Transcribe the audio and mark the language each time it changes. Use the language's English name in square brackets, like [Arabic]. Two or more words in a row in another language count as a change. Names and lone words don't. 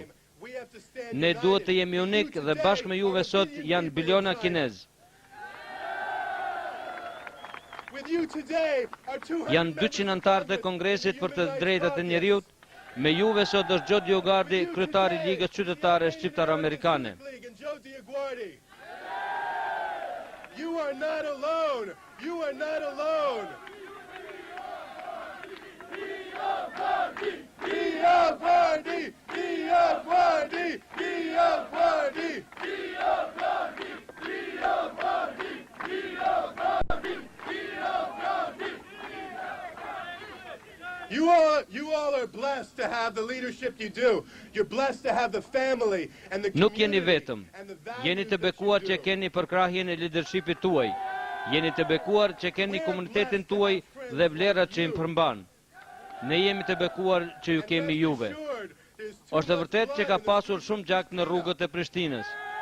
[Albanian] Ne duhet të jemi unik dhe bashkë me juve sot janë biliona kinezë. Janë 200 antarë të Kongresit për të drejtat e njerëzit. Me juve sot është DioGuardi, kryetari i Ligës Qytetare Shqiptar-Amerikane. [English] You are not alone. You are not alone. DioGuardi! DioGuardi! DioGuardi! DioGuardi! DioGuardi! DioGuardi! DioGuardi! DioGuardi! You all are blessed to have the leadership you do. You're blessed to have the family and the [Albanian] Nuk jeni vetëm. Jeni të bekuar që keni përkrahjen e leadershipit tuaj. Jeni të bekuar që keni komunitetin tuaj dhe vlerat që i përmban. Ne jemi të bekuar që ju kemi juve. Është e vërtet që ka pasur shumë gjak në rrugët e Prishtinës.